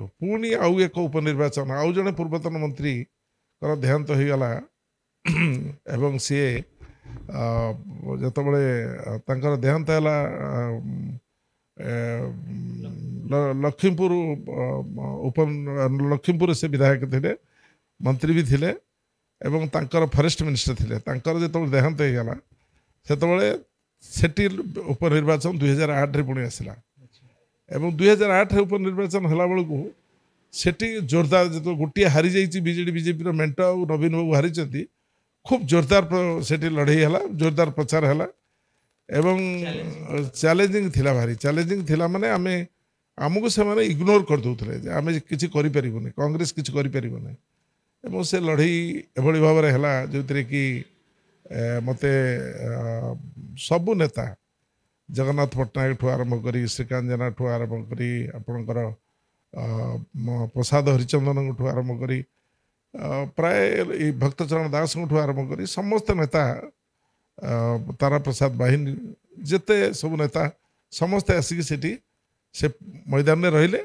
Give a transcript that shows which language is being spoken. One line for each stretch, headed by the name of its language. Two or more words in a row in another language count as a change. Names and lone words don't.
Odia: ପୁଣି ଆଉ ଏକ ଉପନିର୍ବାଚନ, ଆଉ ଜଣେ ପୂର୍ବତନ ମନ୍ତ୍ରୀଙ୍କର ଦେହାନ୍ତ ହୋଇଗଲା ଏବଂ ସିଏ ଯେତେବେଳେ ତାଙ୍କର ଦେହାନ୍ତ ହେଲା ଲକ୍ଷ୍ମୀପୁର ଲକ୍ଷ୍ମୀପୁର ସେ ବିଧାୟକ ଥିଲେ, ମନ୍ତ୍ରୀ ବି ଥିଲେ ଏବଂ ତାଙ୍କର ଫରେଷ୍ଟ ମିନିଷ୍ଟର ଥିଲେ। ତାଙ୍କର ଯେତେବେଳେ ଦେହାନ୍ତ ହେଇଗଲା ସେତେବେଳେ ସେଠି ଉପନିର୍ବାଚନ 2008ରେ ପୁଣି ଆସିଲା ଏବଂ 2008ରେ ଉପନିର୍ବାଚନ ହେଲା ବେଳକୁ ସେଠି ଜୋରଦାର, ଯେତେବେଳେ ଗୋଟିଏ ହାରିଯାଇଛି ବିଜେଡ଼ି ବିଜେପିର ମେଣ୍ଟ ଆଉ ନବୀନ ବାବୁ ହାରିଛନ୍ତି, ଖୁବ ଜୋରଦାର ସେଠି ଲଢ଼େଇ ହେଲା, ଜୋରଦାର ପ୍ରଚାର ହେଲା ଏବଂ ଚ୍ୟାଲେଞ୍ଜିଂ ଲା ଭାରି ଚ୍ୟାଲେଞ୍ଜିଂ ଲା ମାନେ ଆମ আমକୁ ସେମାନେ ଇଗ୍ନୋର କରିଦେଉଥିଲେ ଯେ ଆମେ କିଛି କରିପାରିବୁନି, କଂଗ୍ରେସ କିଛି କରିପାରିବୁନି। ଏବଂ ସେ ଲଢ଼େଇ ଏଭଳି ଭାବରେ ହେଲା ଯେଉଁଥିରେ କି ମୋତେ ସବୁ ନେତା, ଜଗନ୍ନାଥ ପଟ୍ଟନାୟକଠୁ ଆରମ୍ଭ କରି ଶ୍ରୀକାନ୍ତ ଜେନାଠୁ ଆରମ୍ଭ କରି ଆପଣଙ୍କର ପ୍ରସାଦ ହରିଚନ୍ଦନଙ୍କଠୁ ଆରମ୍ଭ କରି ପ୍ରାୟ ଏଇ ଭକ୍ତଚରଣ ଦାସଙ୍କଠୁ ଆରମ୍ଭ କରି ସମସ୍ତ ନେତା, ତାରା ପ୍ରସାଦ ବାହିନୀ, ଯେତେ ସବୁ ନେତା ସମସ୍ତେ ଆସିକି ସେଠି ସେ ମଇଦାନରେ ରହିଲେ।